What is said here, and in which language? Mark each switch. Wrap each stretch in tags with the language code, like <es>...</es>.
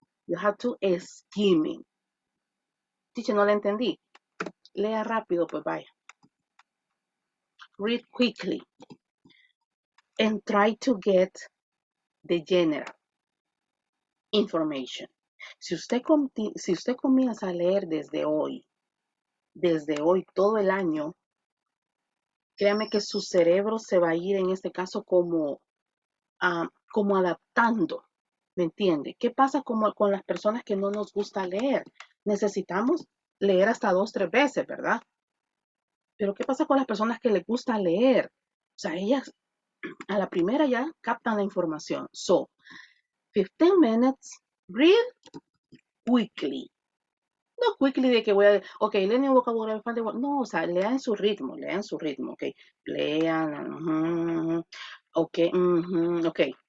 <en>You have to skimming. Teacher,</en> <es>no le entendí. Lea rápido, pues vaya.</es> <en>Read quickly. And try to get the general information.</en> <es>Si usted comienza a leer desde hoy todo el año, créame que su cerebro se va a ir en este caso como adaptando, ¿me entiende? ¿Qué pasa con las personas que no nos gusta leer? Necesitamos leer hasta 2, 3 veces, ¿verdad? Pero ¿qué pasa con las personas que les gusta leer? O sea, ellas a la primera ya captan la información.</es> <en>So, 15 minutes, read quickly.</en> <es>No quickly de que voy a, ok, leen el vocabulario, no, o sea, lean su ritmo, ok, lean, ok, ok.</es>